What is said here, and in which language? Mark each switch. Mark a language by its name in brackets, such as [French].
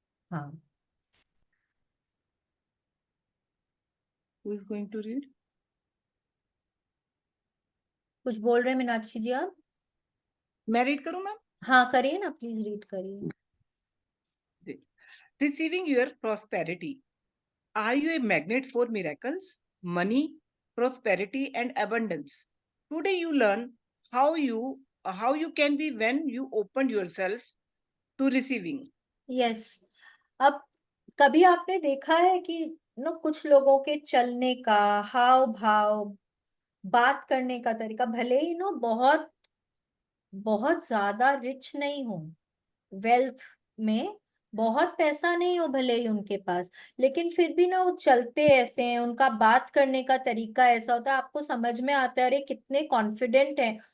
[Hindi] हाँ, [English] Who is going to read? [Hindi] कुछ बोल रहे हैं मीनाक्षी जी आप? मैं रीड करूं मैम? हाँ, करिए ना, प्लीज रीड करिए। [English] Receiving your prosperity. Are you a magnet for miracles, money, prosperity, and abundance? Today you learn how you can be when you open yourself to receiving. Yes. [Hindi] अब कभी आपने देखा है कि कुछ लोगों के चलने का हाव भाव, बात करने का तरीका, भले ही बहुत बहुत ज्यादा रिच नहीं हो, वेल्थ में बहुत पैसा नहीं हो भले ही उनके पास, लेकिन फिर भी ना वो चलते ऐसे हैं, उनका बात करने का तरीका ऐसा होता है, आपको समझ में आता है अरे कितने कॉन्फिडेंट हैं।